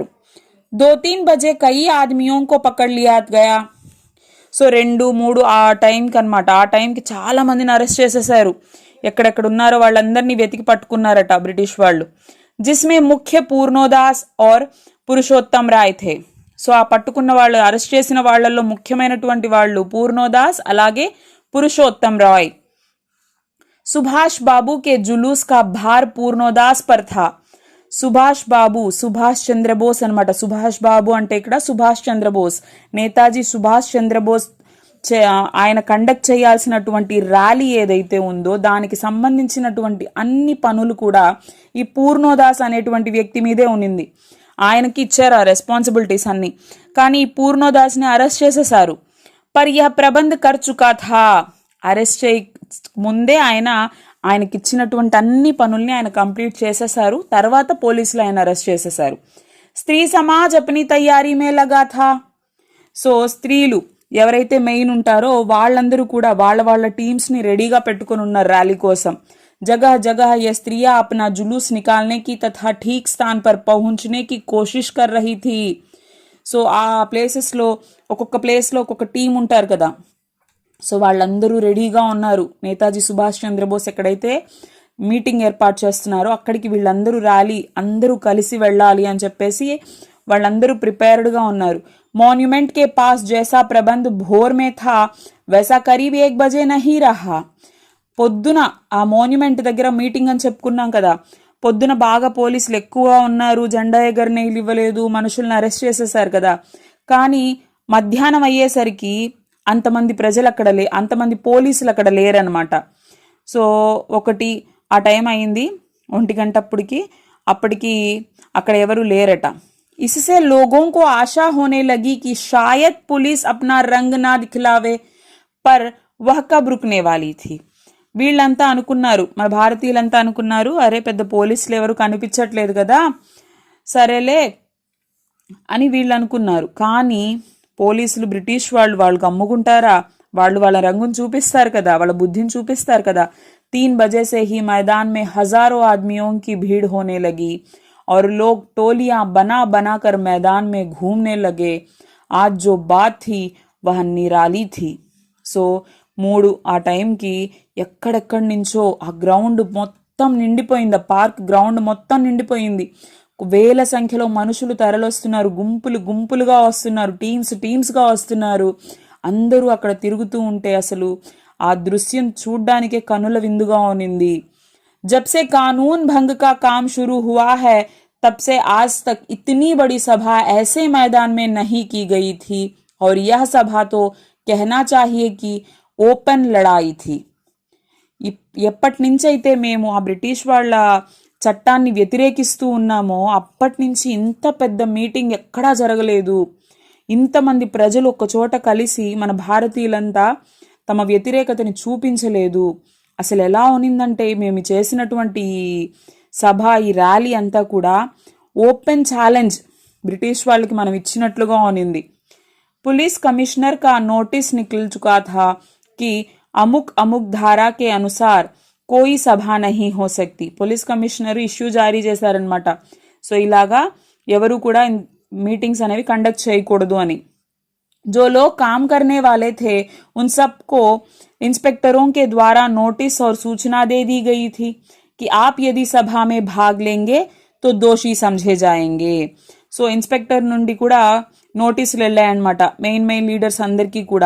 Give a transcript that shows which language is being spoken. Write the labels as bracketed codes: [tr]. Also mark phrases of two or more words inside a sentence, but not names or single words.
[hi] 2-3 बजे कई आदमियों को पकड़ लिया गया. [te] సో 2-3 ఆ టైంకి అనమాట, ఆ టైంకి చాలా మందిని అరెస్ట్ చేసేసారు. ఎక్కడెక్కడ ఉన్నారో వాళ్ళందరినీ వెతికి పట్టుకున్నారట బ్రిటిష్ వాళ్ళు. [hi] जिसमें मुख्य पूर्णोदास और पुरुषोत्तम राय थे. [te] సో ఆ పట్టుకున్న వాళ్ళు, అరెస్ట్ చేసిన వాళ్లలో ముఖ్యమైనటువంటి వాళ్ళు పూర్ణోదాస్ అలాగే పురుషోత్తం రాయ్. [hi] सुभाष बाबू के जुलूस का भार पूर्णोदास पर था. [te] సుభాష్ బాబు, సుభాష్ చంద్రబోస్ అనమాట. సుభాష్ బాబు అంటే ఇక్కడ సుభాష్ చంద్రబోస్, నేతాజీ సుభాష్ చంద్రబోస్ ఆయన కండక్ట్ చేయాల్సినటువంటి ర్యాలీ ఏదైతే ఉందో దానికి సంబంధించినటువంటి అన్ని పనులు కూడా ఈ పూర్ణోదాస్ అనేటువంటి వ్యక్తి మీదే ఉన్నింది. ఆయనకి ఇచ్చారు ఆ రెస్పాన్సిబిలిటీస్ అన్ని. కానీ ఈ పూర్ణోదాస్ని అరెస్ట్ చేసేసారు. [hi] पर यह प्रबंध कर चुका था. [te] అరెస్ట్ చేయ ముందే ఆయనకి ఇచ్చినటువంటి అన్ని పనుల్ని ఆయన కంప్లీట్ చేసేసారు. తర్వాత పోలీసులు ఆయన అరెస్ట్ చేసేసారు. [hi] स्त्री समाज अपनी तैयारी में लगा था. [te] సో స్త్రీలు ఎవరైతే మెయిన్ ఉంటారో వాళ్ళందరూ కూడా వాళ్ళ టీమ్స్ని రెడీగా పెట్టుకుని ఉన్నారు ర్యాలీ కోసం. [hi] जगह जगह ये स्त्रियां अपना जुलूस निकालने की तथा ठीक स्थान पर पहुंचने की कोशिश कर रही थी. [te] సో ఆ ప్లేసెస్లో ఒక్కొక్క ప్లేస్లో ఒక్కొక్క టీం ఉంటారు కదా, సో వాళ్ళందరూ రెడీగా ఉన్నారు. నేతాజీ సుభాష్ చంద్రబోస్ ఎక్కడైతే మీటింగ్ ఏర్పాటు చేస్తున్నారో అక్కడికి వీళ్ళందరూ ర్యాలీ అందరూ కలిసి వెళ్ళాలి అని చెప్పేసి వాళ్ళందరూ ప్రిపేర్డ్గా ఉన్నారు. [hi] मॉन्यूमेंट के पास जैसा प्रबंध भोर में था वैसा करीब 1 बजे नहीं रहा. [te] పొద్దున ఆ మోన్యుమెంట్ దగ్గర మీటింగ్ అని చెప్పుకున్నాం కదా, పొద్దున బాగా పోలీసులు ఎక్కువగా ఉన్నారు, జెండా ఎగరనీళ్ళు ఇవ్వలేదు, మనుషుల్ని అరెస్ట్ చేసేసారు కదా. కానీ మధ్యాహ్నం అయ్యేసరికి అంతమంది ప్రజలు అక్కడ అంతమంది పోలీసులు అక్కడ లేరనమాట. సో ఒకటి ఆ టైం అయింది, 1 గంట అప్పటికి అక్కడ ఎవరు లేరట. [hi] इससे लोगों को आशा होने लगी कि शायद पुलिस अपना रंग ना दिखलावे, पर वह कब रुकने वाली थी. [te] వీళ్ళంతా అనుకున్నారు, మన భారతీయులంతా అనుకున్నారు, అరే పెద్ద పోలీసులు ఎవరు కనిపించట్లేదు కదా, సరేలే అని వీళ్ళు అనుకున్నారు. కానీ పోలీసులు బ్రిటిష్ వాళ్ళు అమ్ముకుంటారా, వాళ్ళ రంగును చూపిస్తారు కదా, వాళ్ళ బుద్ధిని చూపిస్తారు కదా. [hi] 3 बजे से ही मैदान में हजारों आदमियों की भीड़ होने लगी और लोग टोलियां बना कर मैदान में घूमने लगे. आज जो बात थी वह निराली थी. [te] సో 3 ఆ టైంకి ఎక్కడెక్కడి నుంచో ఆ గ్రౌండ్ మొత్తం నిండిపోయింది, ఆ పార్క్ గ్రౌండ్ మొత్తం నిండిపోయింది. వేల సంఖ్యలో మనుషులు తరలొస్తున్నారు, గుంపులుగా వస్తున్నారు, టీమ్స్గా వస్తున్నారు. అందరూ అక్కడ తిరుగుతూ ఉంటే అసలు ఆ దృశ్యం చూడ్డానికే కనుల విందుగా ఉన్నింది. [hi] जब से कानून भंग का काम शुरू हुआ है तब से आज तक इतनी बड़ी सभा ऐसे मैदान में नहीं की गई थी और यह सभा तो कहना चाहिए कि ओपन लड़ाई थी. [te] ఎప్పటి నుంచి అయితే మేము ఆ బ్రిటిష్ వాళ్ళ చట్టాన్ని వ్యతిరేకిస్తూ ఉన్నామో అప్పటి నుంచి ఇంత పెద్ద మీటింగ్ ఎక్కడా జరగలేదు. ఇంతమంది ప్రజలు ఒక చోట కలిసి మన భారతీయులంతా తమ వ్యతిరేకతని చూపించలేదు. అసలు ఎలా ఉన్నిందంటే మేము చేసినటువంటి సభ, ఈ ర్యాలీ అంతా కూడా [en] open challenge [te] బ్రిటిష్ వాళ్ళకి మనం ఇచ్చినట్లుగా ఉన్నింది. [en] police commissioner [hi] का नोटिस निकल चुका था कि अमुक धारा के अनुसार कोई सभा नहीं हो सकती. [en] police commissioner issue [hi] जारी చేశారన్నమాట. [te] సో ఇలాగా ఎవరు కూడా మీటింగ్స్ అనేవి కండక్ట్ చేయకూడదు అని. [hi] जो लोग काम करने वाले थे उन सबको इंस्पेक्टरों के द्वारा नोटिस और सूचना दे दी गई थी कि आप यदि सभा में भाग लेंगे तो दोषी समझे जाएंगे. [te] సో ఇన్స్పెక్టర్ నుండి కూడా నోటీసులు వెళ్ళాయన్నమాట [en] main leaders [te] అందరికీ కూడా.